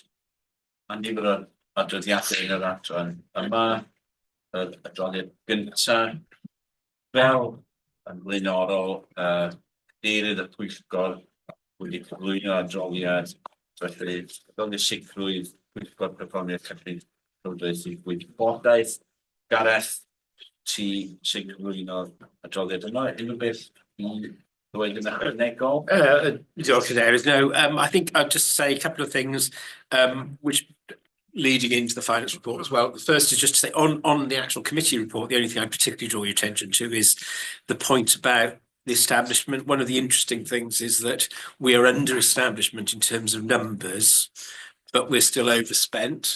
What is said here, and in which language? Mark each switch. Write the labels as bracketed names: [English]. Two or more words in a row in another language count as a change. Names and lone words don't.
[Welsh] A nifer o adroddiadau yn yr adran yma, yr adroddiad gyntaf, fel yn flaenorol, cadeirydd y pwyllgor wedi cyflwyno adroddiad, felly fel y sicrwydd pwyllgor perfformiad cyllid llywodraethu gwybodaeth. Gareth, ti sy'n cyflwyno adroddiad yno, unrhyw beth i ddweud yn ychwanegol? Diolch, Cadeirydd. [English] No, I think I'll just say a couple of things which leading into the finance report as well. The first is just to say on the actual committee report, the only thing I particularly draw your attention to is the point about the establishment. One of the interesting things is that we are under establishment in terms of numbers, but we're still overspent.